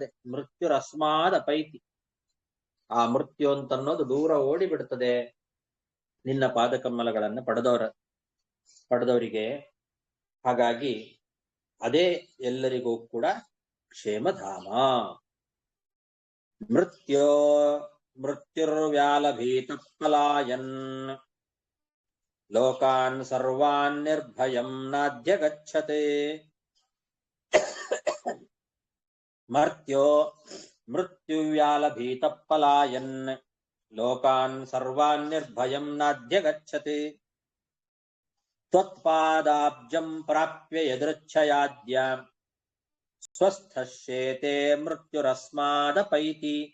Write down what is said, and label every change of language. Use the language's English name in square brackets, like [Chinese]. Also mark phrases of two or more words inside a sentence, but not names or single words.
[Sanskrit] ಮೃತ್ಯುರಸ್ಮಾದ ಪೈತಿ, [Kannada] ಆ ಮೃತ್ಯು ಅಂತನ್ನೋದು ದೂರ ಓಡಿಬಿಡ್ತದೆ ನಿನ್ನ ಪಾದಕಮಲಗಳನ್ನ ಪಡೆದವರಿಗೆ. ಹಾಗಾಗಿ ಅದೇ ಎಲ್ಲರಿಗೂ ಕೂಡ ಕ್ಷೇಮಧಾಮ. [Sanskrit] ಮೃತ್ಯುರ್ವ್ಯಾಲಭೀತ ಪಲಾಯನ್ ಲೋಕಾನ್ ಸರ್ವಾನ್ ನಿರ್ಭಯಂ ನಾದ್ಯ ಗಚ್ಚತೆ. ಮೃತ್ಯುವ್ಯಾಲಭೀತ ಪಲಾಯನ್ ಲೋಕಾನ್ ಸರ್ವಾನ್ ನಿರ್ಭಯಂ ನಾದ್ಯ ಗಚ್ಚತೆ. ತ್ವತ್ಪಾದಾಬ್ಜಂ ಪ್ರಾಪ್ಯ ಯದೃಚ್ಛಯಾದ್ಯ ಸ್ವಸ್ಥಶ್ಯೇತೆ ಮೃತ್ಯುರಸ್ಮಾದಪೈತಿ.